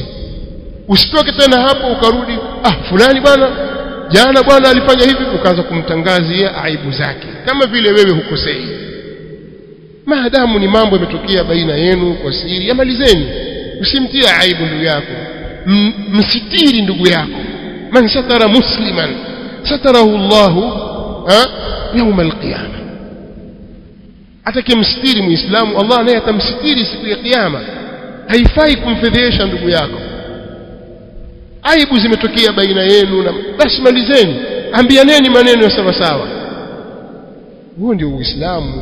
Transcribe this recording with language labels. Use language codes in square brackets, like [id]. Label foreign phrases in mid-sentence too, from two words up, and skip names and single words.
[sw] Usitoke tena hapo ukarudi, fulani bwana jana bwana alifanya hivi, ukaanza kumtangazia aibu zake kama vile wewe hukosei. Maadamu ni mambo yametokea baina yenu kwa siri, yamalizeni, usimtie aibu ndugu yako, msitiri ndugu yako. [ar] من ستر مسلما ستره الله يوم القيامة. [sw] atakimstiri muislamu Allah naye atamstiri siku ya kiyama. Haifai kumfedhesha ndugu yako. Aibu zimetokea baina yenu, na basi malizeni, ambianeni maneno ya sawa sawa. Huo ndio Uislamu.